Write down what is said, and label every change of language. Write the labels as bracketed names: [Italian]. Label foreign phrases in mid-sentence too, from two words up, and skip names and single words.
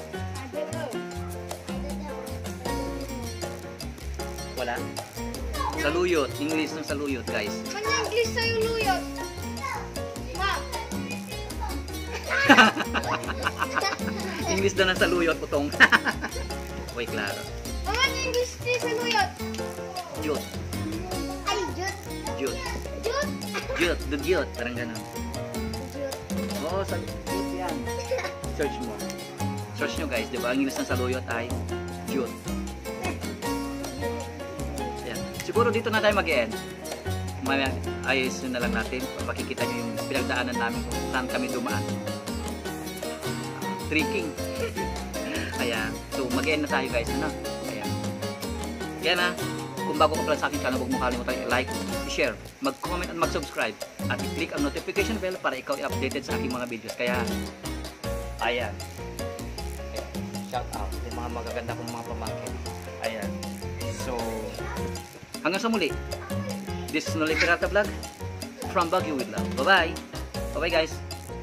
[Filipino] Wala? Saluyot. English ng saluyot, guys. Ano English sa saluyot? Ma. English daw ng saluyot, putong. Uy, klaro. Ano English sa saluyot? Jut. Ay, jut. Jut. Jut. Jut. Dugyot. Parang ganun. Jut. Oo, sa jut yan. Search mo. Search nyo, guys. Diba? Ang English ng saluyot ay jut. Ayan. Siguro dito na tayo mag-end. Ayos na lang natin. Makikita nyo yung pinagdaanan namin kung saan kami dumaan. Trekking. Ayan. So, mag-end na tayo guys. Ano? Ayan. Yan na. Kung bago ka pala sa aking channel, huwag mo kalimutan i-like, i-share, mag-comment at mag-subscribe. At i-click ang [English] notification bell [Filipino] para ikaw i-updated sa aking mga videos. Kaya, ayan. [English] Shout out. [Filipino] Yung mga magaganda kong mga pamangkin. Ayan. So, hanggang sa muli. [English] This is Noli Pirata Vlog from Baguio with Love. Bye-bye. Bye-bye guys.